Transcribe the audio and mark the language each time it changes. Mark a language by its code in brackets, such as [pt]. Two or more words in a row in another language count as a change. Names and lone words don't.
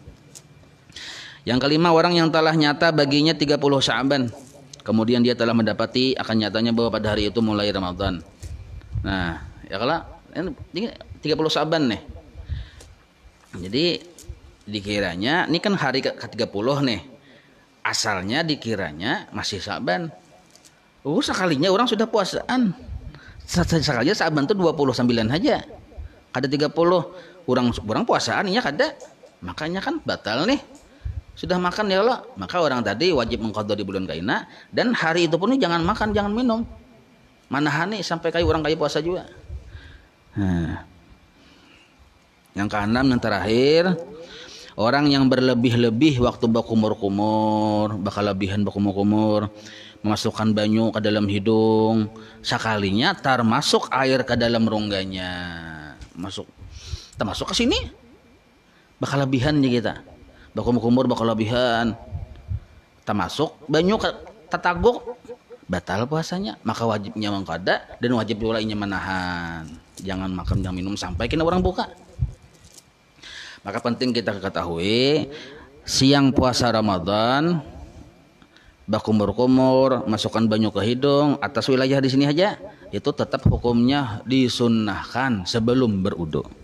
[id] Yang kelima, orang yang telah nyata baginya 30 Sya'ban. Kemudian dia telah mendapati akan nyatanya bahwa pada hari itu mulai Ramadan. Nah, ya kalau ini 30 Sya'ban nih. Jadi dikiranya ini kan hari ke-30 nih. Asalnya dikiranya masih Sya'ban. Sekalinya orang sudah puasaan. Sekalinya Sya'ban itu 29 aja. [bjn] Kada 30. Orang puasaan ya kada. [id] Makanya kan batal nih. Sudah makan ya Allah, maka orang tadi wajib mengqadha di bulan kaina dan hari itu pun jangan makan, jangan minum. Manahani sampai kayak orang kayak puasa juga. Nah. Yang keenam, yang terakhir, orang yang berlebih-lebih waktu berkumur-kumur, bakal lebihan berkumur-kumur, memasukkan banyu ke dalam hidung, sekalinya termasuk air ke dalam rongganya. Termasuk ke sini. Bakal lebihan nih kita. Berkumur-kumur bakal lebihan, termasuk [bjn] banyu tetaguk, [id] batal puasanya. Maka wajibnya mengqadha dan wajib pula inya menahan. Jangan makan, jangan minum sampai kena orang buka. Maka penting kita ketahui, siang puasa Ramadan berkumur-kumur, masukkan banyu ke hidung atas wilayah di sini aja, itu tetap hukumnya disunnahkan sebelum berudu.